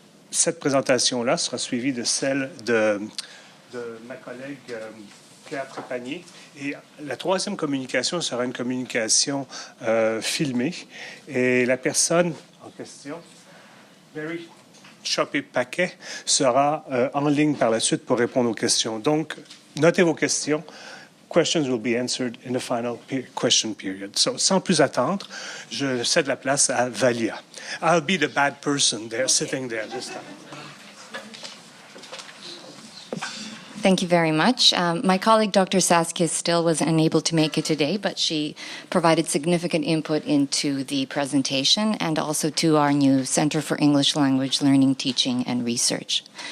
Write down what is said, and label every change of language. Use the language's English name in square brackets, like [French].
[French] Cette présentation-là sera suivie de celle de ma collègue Claire Trépanier. Et la troisième communication sera une communication filmée. Et la personne en question, Mary Chopé-Paquet, sera en ligne par la suite pour répondre aux questions. Donc, notez vos questions. [English] Questions will be answered in the final question period. So, [French] sans plus attendre, je cède la place à Valia. [English] I'll be the bad person there, sitting there this time. Thank you very much. My colleague, Dr. Saskia Still, was unable to make it today, but she provided significant input into the presentation and also to our new Center for English Language Learning, Teaching, and Research.